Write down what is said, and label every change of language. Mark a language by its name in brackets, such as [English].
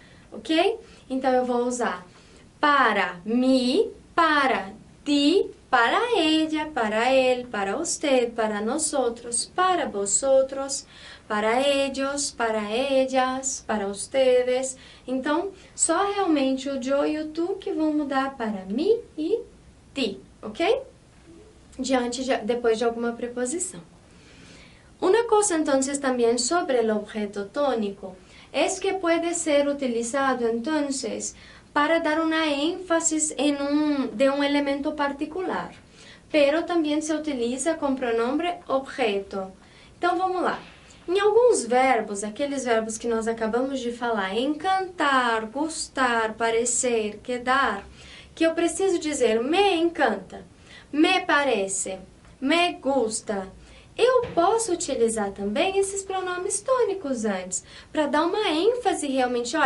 [Portuguese] Ok? Então, eu vou usar para mim, [Spanish] para ti, para ella, para él, para usted, para nosotros, para vosotros, para ellos, para ellas, para ustedes. [Portuguese] Então, só realmente o yo e o tu que vão mudar para mim e ti, ok? Depois de alguma preposição. [Spanish] Una cosa entonces también sobre el objeto tónico es que puede ser utilizado entonces para dar una énfasis de un elemento particular, pero también se utiliza com pronombre objeto. [Portuguese] Então, vamos lá. Em alguns verbos, aqueles verbos que nós acabamos de falar, encantar, gostar, parecer, quedar, que eu preciso dizer [Spanish] me encanta, me parece, me gusta, [Portuguese] eu posso utilizar também esses pronomes tônicos antes, para dar uma ênfase realmente.